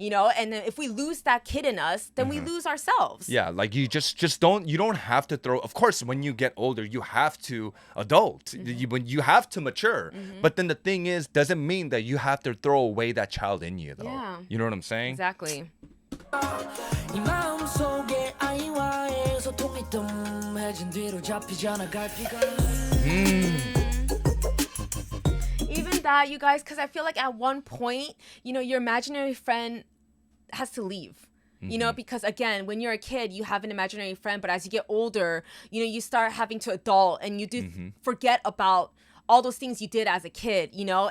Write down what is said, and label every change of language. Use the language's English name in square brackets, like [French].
[English] You know, and then if we lose that kid in us, then we lose ourselves. Yeah, like you just don't have to throw. Of course, when you get older, you have to adult. When you have to mature. But then the thing is, doesn't mean that you have to throw away that child in you, though. Yeah. You know what I'm saying? Exactly. [Korean] 이 마음속에 아이와의 소통이 뜸해진 뒤로 잡히잖아 갈피가 [English] Even that, you guys, because I feel like at one point, you know, your imaginary friend has to leave. You know, because again, when you're a kid, you have an imaginary friend, but as you get older, you know, you start having to adult and you do forget about all those things you did as a kid, you know?